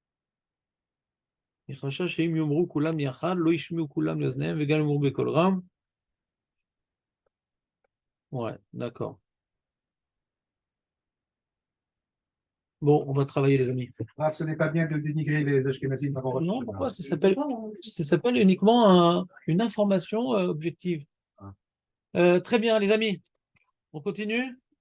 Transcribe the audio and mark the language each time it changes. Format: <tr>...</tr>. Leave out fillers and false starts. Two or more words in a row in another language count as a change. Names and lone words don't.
<he>Il חשש שאם יאמרו כולם יחד, לא ישמעו כולם לאוזניהם וגם יאמרו בקול רם,</he> <fr>Ouais, d'accord. Bon, on va travailler, les amis. Rav, ce n'est pas bien de dénigrer les Ashkenazim avant Rosh Non, Hashanah. pourquoi? Ça s'appelle uniquement une information objective. Ah. Très bien, les amis. On continue?</fr>